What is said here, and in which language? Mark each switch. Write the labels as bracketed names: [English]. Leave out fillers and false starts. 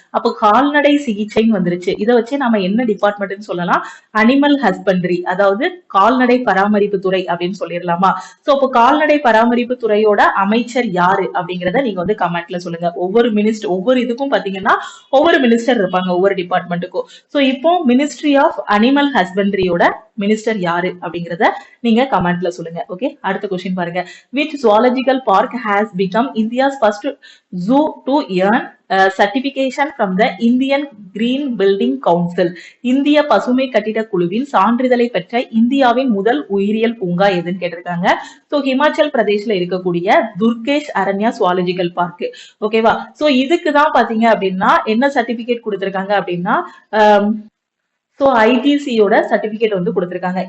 [Tamil] அப்போ கால்நடை சிகிச்சைன்னு வந்துருச்சு. இதை வச்சு நம்ம என்ன டிபார்ட்மெண்ட்னு சொல்லலாம், அனிமல் ஹஸ்பண்டரி, அதாவது கால்நடை பராமரிப்பு துறை அப்படின்னு சொல்லிடலாமா. சோ இப்போ கால்நடை பராமரிப்பு துறையோட அமைச்சர் யாரு அப்படிங்கறத நீங்க வந்து கமெண்ட்ல சொல்லுங்க. ஒவ்வொரு இதுக்கும் பாத்தீங்கன்னா ஒவ்வொரு மினிஸ்டர் இருப்பாங்க ஒவ்வொரு டிபார்ட்மெண்ட்டுக்கும். சோ இப்போ மினிஸ்ட்ரி ஆஃப் அனிமல் ஹஸ்பண்டரியோட மினிஸ்டர் யாரு அப்படிங்கறத நீங்க கமெண்ட்ல சொல்லுங்க. ஓகே. அடுத்த கொஸ்டின் பாருங்க, [English] which zoological park has become India's first zoo to earn certification from the Indian Green Building Council. [Tamil] இந்திய பசுமை கட்டிட குழுவின் சான்றிதழை பெற்ற இந்தியாவின் முதல் உயிரியல் பூங்கா எதுன்னு கேட்டிருக்காங்க. சோ ஹிமாச்சல் பிரதேஷ்ல இருக்கக்கூடிய துர்கேஷ் அரண்யா சுவாலஜிக்கல் பார்க். ஓகேவா. சோ இதுக்குதான் பாத்தீங்க அப்படின்னா என்ன சர்டிபிகேட் கொடுத்திருக்காங்க அப்படின்னா சோ ஐடிசியோட சர்டிபிகேட் வந்து கொடுத்திருக்காங்க.